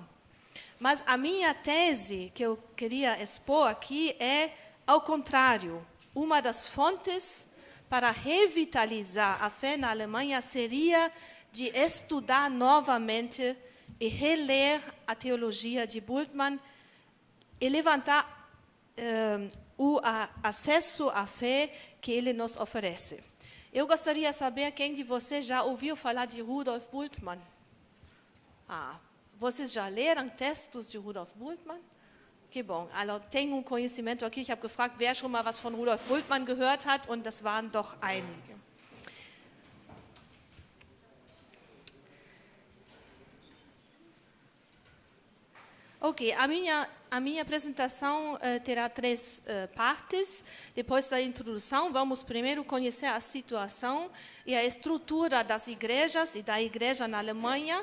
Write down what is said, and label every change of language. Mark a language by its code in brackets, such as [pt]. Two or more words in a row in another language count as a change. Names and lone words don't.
[pt] Mas a minha tese que eu queria expor aqui é, ao contrário, uma das fontes para revitalizar a fé na Alemanha seria de estudar novamente e reler a teologia de Bultmann e levantar o acesso à fé que ele nos oferece. Eu gostaria de saber quem de vocês já ouviu falar de Rudolf Bultmann. Vocês já leram textos de Rudolf Bultmann? Que bom. Also, tem conhecimento aqui. [de] Ich habe gefragt, wer schon mal was von Rudolf Bultmann gehört hat, und das waren doch einige. [pt] Ok, a minha apresentação terá três partes. Depois da introdução, vamos primeiro conhecer a situação e a estrutura das igrejas e da igreja na Alemanha.